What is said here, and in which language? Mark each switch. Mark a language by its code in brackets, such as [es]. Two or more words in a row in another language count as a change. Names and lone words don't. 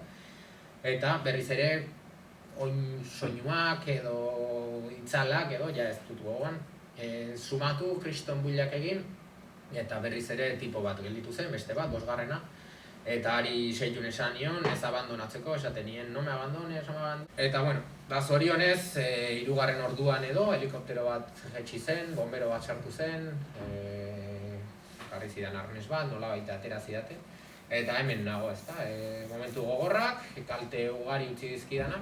[eu] Eta berriz ere, oin soinuak edo itzalak edo, ja ez dut gogoan, sumatu, kriston builak egin, eta berriz ere tipo bat gelditu zen, beste bat, 5. Eta ari seitun esan nion, ez abandonatzeko, esaten nien, [es] no me abandones, no me abandones. [eu] Eta, bueno, zorionez, 3. orduan edo, helikoptero bat jetxi zen, bombero bat sartu zen, jarri zidan arnez bat, nola baita atera zidate. Eta hemen nago, ezta, momentu gogorrak, kalte ugari utzi dizkidanak.